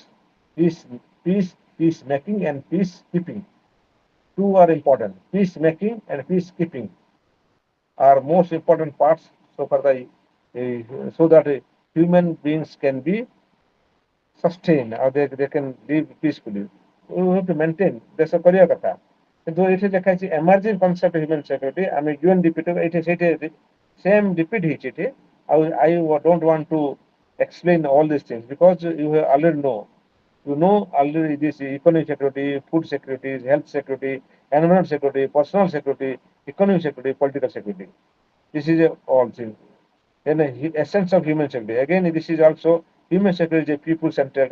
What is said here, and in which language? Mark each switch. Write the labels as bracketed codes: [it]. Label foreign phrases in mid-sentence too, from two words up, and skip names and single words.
[en] Peacemaking and peacekeeping. Two are important. Peacemaking and peacekeeping are most important parts so for the so that human beings can be sustained or they can live peacefully. We have to maintain [or] ଦେଶ କରିବା କଥା, କିନ୍ତୁ ଏଠି ଲେଖା ହେଇଛି [en] emerging concept of human security. [or] ଆମେ UNDP ଏଠି ସେଇଠି [en] same repeat [or] ହେଇଛି ଏଠି, ଆଉ [en] I don't want to explain all these things because you already know. You know already this economic security, food security, health security, environment security, personal security, economic security, political security. This is all things. Then the essence of human security. Again, this is also human security is a people-centered.